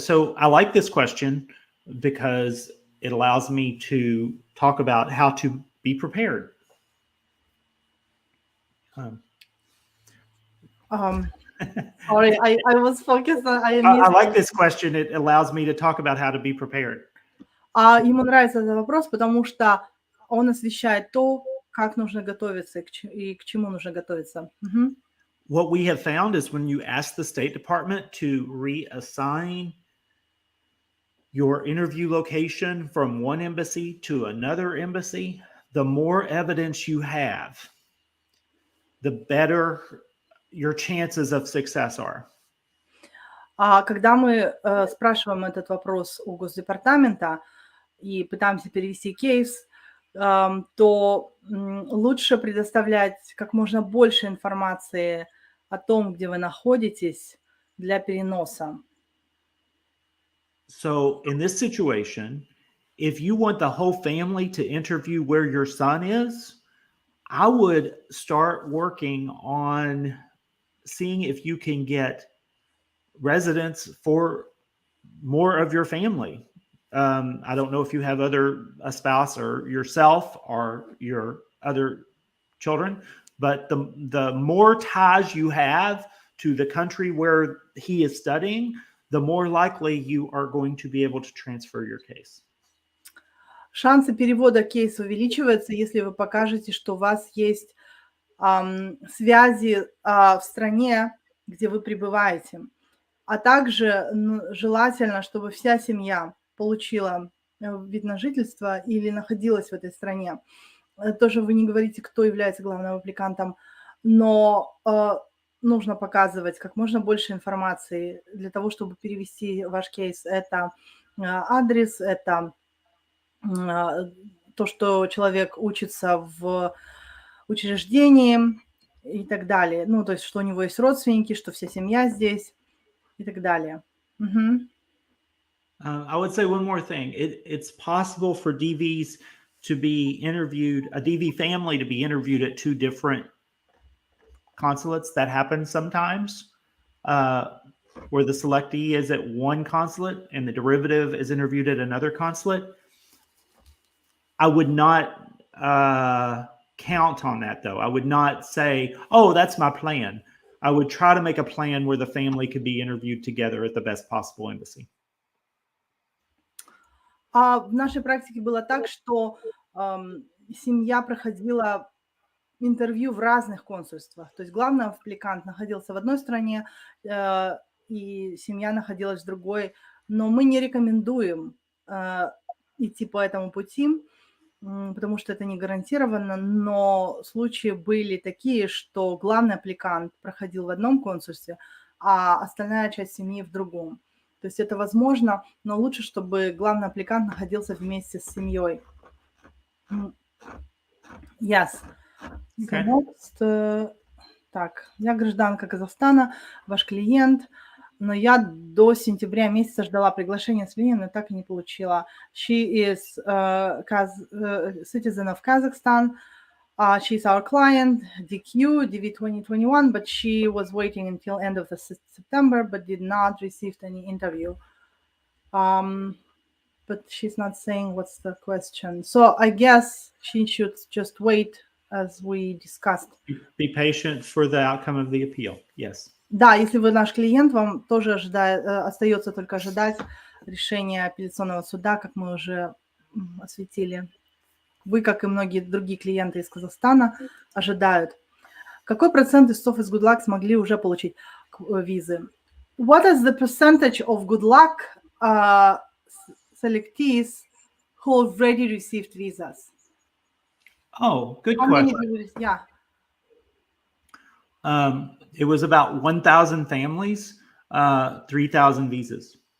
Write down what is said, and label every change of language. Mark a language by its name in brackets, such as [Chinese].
[English] So I like this question because it allows me to talk about how to be prepared. Sorry, I was focused on... I like this question. It allows me to talk about how to be prepared. [Russian] Ему нравится этот вопрос, потому что он освещает то, как нужно готовиться и к чему нужно готовиться. [English] What we have found is when you ask the State Department to reassign your interview location from one embassy to another embassy, the more evidence you have, the better your chances of success are. [Russian] Когда мы спрашиваем этот вопрос у Госдепартамента и пытаемся перевести кейс, то лучше предоставлять как можно больше информации о том, где вы находитесь, для переноса. [English] So in this situation, if you want the whole family to interview where your son is, I would start working on seeing if you can get residence for more of your family. I don't know if you have a spouse or yourself or your other children, but the more ties you have to the country where he is studying, the more likely you are going to be able to transfer your case. [Russian] Шансы перевода кейса увеличиваются, если вы покажете, что у вас есть связи в стране, где вы пребываете. А также желательно, чтобы вся семья получила вид на жительство или находилась в этой стране. Тоже вы не говорите, кто является главным аппликантом, но нужно показывать как можно больше информации для того, чтобы перевести ваш кейс. Это адрес, это то, что человек учится в учреждении и так далее. Ну, то есть, что у него есть родственники, что вся семья здесь и так далее. [English] I would say one more thing. It's possible for DVs to be interviewed, a DV family to be interviewed at two different consulates. That happens sometimes, where the selectee is at one consulate and the derivative is interviewed at another consulate. I would not count on that, though. I would not say, oh, that's my plan. I would try to make a plan where the family could be interviewed together at the best possible embassy. [Russian] В нашей практике было так, что семья проходила интервью в разных консульствах. То есть главный аппликант находился в одной стране, и семья находилась в другой. Но мы не рекомендуем идти по этому пути, потому что это не гарантированно. Но случаи были такие, что главный аппликант проходил в одном консульстве, а остальная часть семьи в другом. То есть это возможно, но лучше, чтобы главный аппликант находился вместе с семьей. [English] Yes. Okay. Next. [Russian] Так, я гражданка Казахстана, ваш клиент, но я до сентября месяца ждала приглашения с клиента, но так и не получила. [English] She is citizen of Kazakhstan. She's our client, DQ, DV 2021, but she was waiting until end of the September, but did not receive any interview. But she's not saying what's the question. So I guess she should just wait, as we discussed. Be patient for the outcome of the appeal. Yes. [Russian] Да, если вы наш клиент, вам тоже остается только ожидать решения апелляционного суда, как мы уже осветили. Вы, как и многие другие клиенты из Казахстана, ожидают. Какой процент истцов из Good Luck смогли уже получить визы? [English] What is the percentage of Good Luck selectees who already received visas? Oh, good How question. many? Yeah. It was about 1,000 families, 3,000 visas.